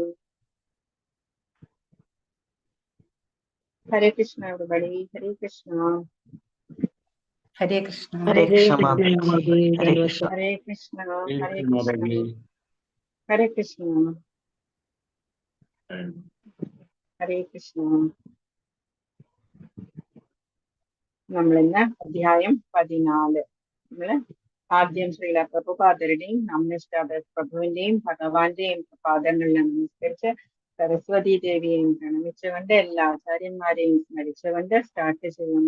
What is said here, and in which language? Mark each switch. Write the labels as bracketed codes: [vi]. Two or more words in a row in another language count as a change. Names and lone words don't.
[hi] हरे कृष्ण everybody, हरे कृष्ण हरे कृष्ण हरे कृष्ण माताजी, हरे कृष्ण। हरे कृष्ण हरे कृष्ण हरे कृष्ण. [ml] നമ്മളിന്ന് അധ്യായം 14 നമ്മള് ആദ്യം ശ്രീല പ്രഭുപാദരുടെയും നമ്മിഷ്ടാദാസ് പ്രഭുവിന്റെയും ഭഗവാന്റെയും പാദങ്ങളിൽ നമസ്കരിച്ച് സരസ്വതി ദേവിയെയും പ്രണമിച്ചുകൊണ്ട് എല്ലാ ആചാര്യന്മാരെയും സ്മരിച്ചുകൊണ്ട് സ്റ്റാർട്ട് ചെയ്യുന്നു.